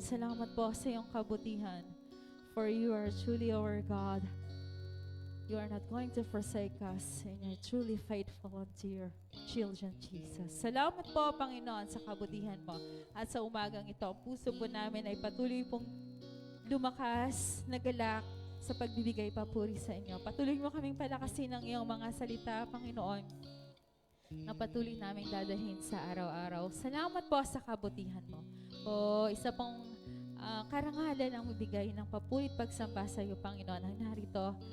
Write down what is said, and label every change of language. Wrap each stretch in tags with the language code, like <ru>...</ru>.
<tl>Salamat po sa iyong kabutihan.</tl> <en>For you are truly our God. You are not going to forsake us, and you're truly faithful unto your children, Jesus.</en> <tl>Salamat po, Panginoon, sa kabutihan mo. At sa umagang ito, ang puso po namin ay patuloy pong lumakas, nagalak sa pagbibigay papuri sa inyo. Patuloy mo kaming palakasin ng iyong mga salita, Panginoon, na patuloy naming dadalhin sa araw-araw. Salamat po sa kabutihan mo. O isa pong karangalan ang bibigay ng papuri at pagsamba sa iyo, Panginoon, ang narito.</tl>